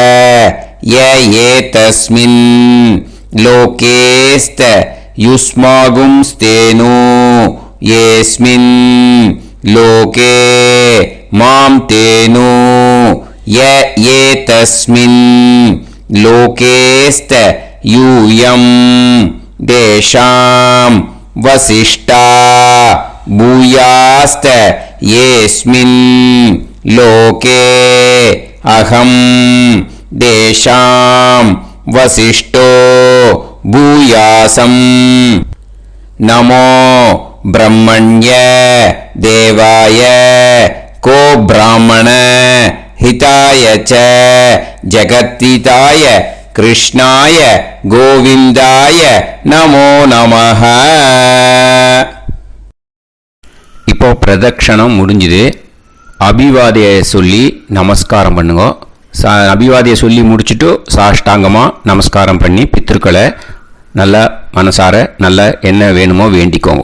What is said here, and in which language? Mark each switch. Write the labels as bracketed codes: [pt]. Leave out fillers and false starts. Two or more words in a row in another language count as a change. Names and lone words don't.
[sa] एतस्मिन् लोकेस्त युष्माकंस्तेनु एस्मिन् लोके मां तेनु एतस्मिन् लोकेस्त यूयं तेषां वसिष्ठा भूयास्त एस्मिन् लोके अहम् तेषां वसिष्ठो भूयासं नमो ब्रह्मण्य देवाय को ब्राह्मण हिताय च जगत्हिताय कृष्णाय गोविंदाय नमो नमः. [ta] இப்போ பிரதட்சணம் முடிஞ்சுது. அபிவாதியை சொல்லி நமஸ்காரம் பண்ணுங்க. அபிவாதியை சொல்லி முடிச்சுட்டு சாஷ்டாங்கமாக நமஸ்காரம் பண்ணி பித்திருக்களை நல்லா மனசார நல்லா என்ன வேணுமோ வேண்டிக்கோங்க.